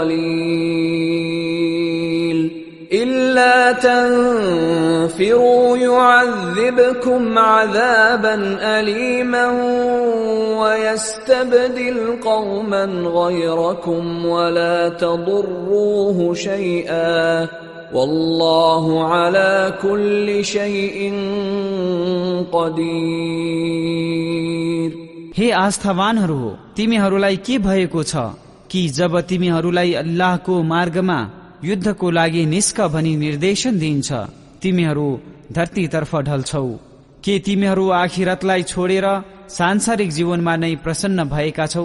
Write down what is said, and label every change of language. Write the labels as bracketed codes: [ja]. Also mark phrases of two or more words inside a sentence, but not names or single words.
[ar] قليل إلا تنفروا يعذبكم عذابا أليما ويستبدل قوما غيركم ولا تضروه شيئا والله على كل شيء قدير। [ne] हे आस्थावानहरू, तिमीहरूलाई के भएको छ कि जब तिमीहरूलाई अल्लाहको मार्गमा युद्धको लागि निस्क भनी निर्देशन दिइन्छ तिमीहरू धरतीतर्फ ढल्छौ? के तिमीहरू आखिरतलाई छोडेर सांसारिक जीवनमा नै प्रसन्न भएका छौ?